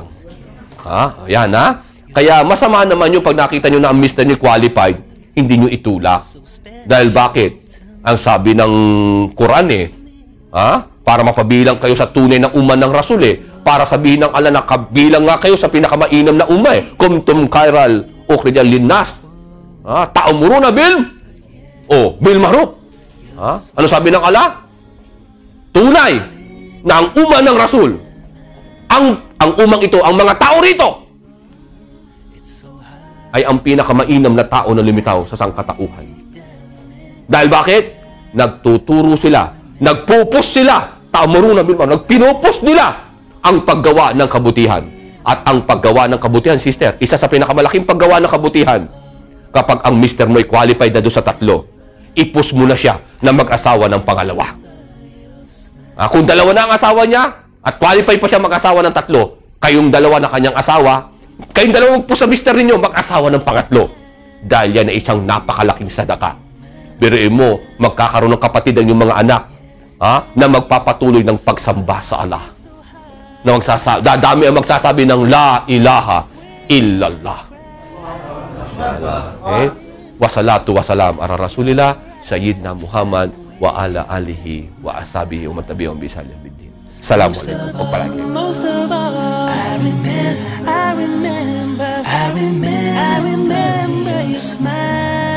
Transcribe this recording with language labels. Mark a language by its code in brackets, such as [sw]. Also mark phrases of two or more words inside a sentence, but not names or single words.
[tl] Ayan, Kaya masama naman yung pag nakita nyo na ang mister nyo qualified, hindi nyo itulak. Dahil bakit? Ang sabi ng Quran para mapabilang kayo sa tunay na uman ng Rasul para sabihin ng Allah na kabilang nga kayo sa pinakamainam na umma [ar] كنتم خير أخرجت للناس. تأمرون بالمعروف. [tl] Ano sabi ng Allah? Tunay na ang uman ng Rasul, ang umang ito, ang mga tao rito, ay ang pinakamainam na tao na lumitaw sa sangkatauhan. Dahil bakit? Nagtuturo sila, nagpupus sila, [ar] تأمرون بالمعروف, [tl] nagpinupus nila ang paggawa ng kabutihan. At ang paggawa ng kabutihan, sister, isa sa pinakamalaking paggawa ng kabutihan, kapag ang mister mo ay qualified na doon sa 3, ipus mo na siya na mag-asawa ng pangalawa. Kung 2 na ang asawa niya, at qualified pa siya mag-asawa ng 3, kayong 2 na kanyang asawa, kayong 2 magpus sa mister ninyo, mag-asawa ng 3. Dahil yan ay isang napakalaking sadaka. Biruin mo, magkakaroon ng kapatid ang yung mga anak na magpapatuloy ng pagsamba sa Allah. na dadami ang magsasabi ng [ar] لا إله إلا الله. [tl] Okay? [ar] والصلاة والسلام على رسول الله سيدنا محمد وعلى آله وأصحابه ومن تبعهم بإحسان إلى يوم الدين. [tl] Assalamualaikum. Pagpalagi. [en] Most of all, I remember your smile.